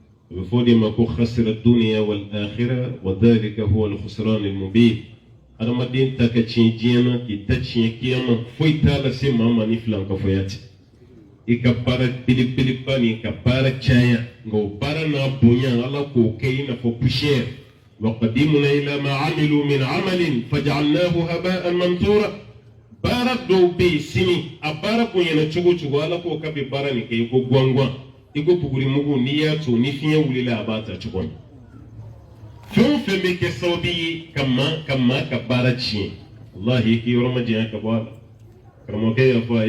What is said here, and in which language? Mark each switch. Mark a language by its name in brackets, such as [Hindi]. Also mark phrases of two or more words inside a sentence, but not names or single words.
[Arabic] بفودي ما كو خسر الدنيا والآخرة وذلك هو الخسران المبين [Bambara] adamaden ta ka tiɲɛ diɲɛ na k'i ta tiɲɛ kiyama foyi t'a lase maa ma ni filankafoya tɛ i ka baara belebeleba ni ka baara caya nka o baara n'a bonya ala k'o kɛ i n'a fɔ poussière [Arabic] وقدمنا إلى ما عملوا من عمل فجعلناه هباء منثورا [Bambara] baara dɔw bɛ yen sini a baara bonyana cogo cogo ala k'o ka bɛ baara nin kɛ i ko guanguan i ko bugurimugu n'i y'a to ni fiɲɛ wulila a b'a ta cogo min fɛn o fɛn bɛ kɛ sababu ye ka maa ka baara tiɲɛ walahi k'i yɔrɔ ma janya ka bɔ a la karamɔgɔkɛ y'a fɔ a